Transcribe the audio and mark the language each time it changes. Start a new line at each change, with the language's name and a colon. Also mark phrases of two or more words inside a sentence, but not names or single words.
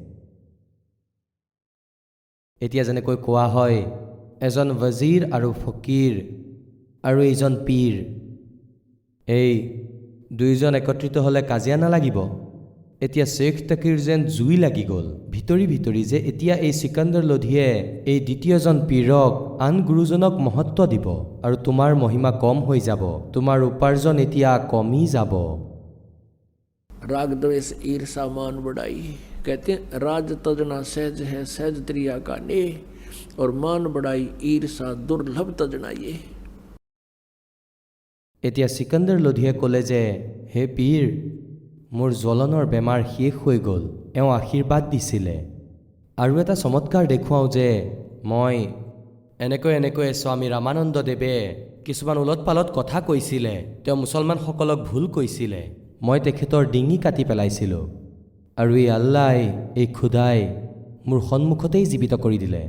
Assamese: এতিয়া যেনেকৈ কোৱা হয়, এজন ৱজীৰ আৰু ফকীৰ আৰু এইজন পীৰ, এই দুয়োজন একত্ৰিত হ'লে কাজিয়া নালাগিব। এতিয়া শ্বেখ তকীৰ যেন জুই লাগি গ'ল ভিতৰি ভিতৰি, যে এতিয়া এই চিকন্দৰ লোধীয়ে এই দ্বিতীয়জন পীৰক, আন গুৰুজনক মহত্ব দিব, আৰু তোমাৰ মহিমা কম হৈ যাব, তোমাৰ উপাৰ্জন এতিয়া কমি যাব।
Hindi: राग द्वेष ईर्षा मान बढ़ाई, कहते हैं राज तजना सहज है सहज त्रिया का ने, और मान बढ़ाई ईर्षा दुर्लभ तजना ये।
Assamese: এতিয়া চিকন্দৰ লোধীয়ে ক'লে যে হে পীৰ, মোৰ জ্বলনৰ বেমাৰ শেষ হৈ গ'ল। এওঁ আশীৰ্বাদ দিছিলে, আৰু এটা চমৎকাৰ দেখুৱাওঁ যে মই এনেকৈ স্বামী ৰামানন্দ দেৱে কিছুমান ওলট পালট কথা কৈছিলে, তেওঁ মুছলমানসকলক ভুল কৈছিলে, মই তেখেতৰ ডিঙি কাটি পেলাইছিলোঁ, আৰু এই আল্লাই, এই খুদাই মোৰ সন্মুখতেই জীৱিত কৰি দিলে।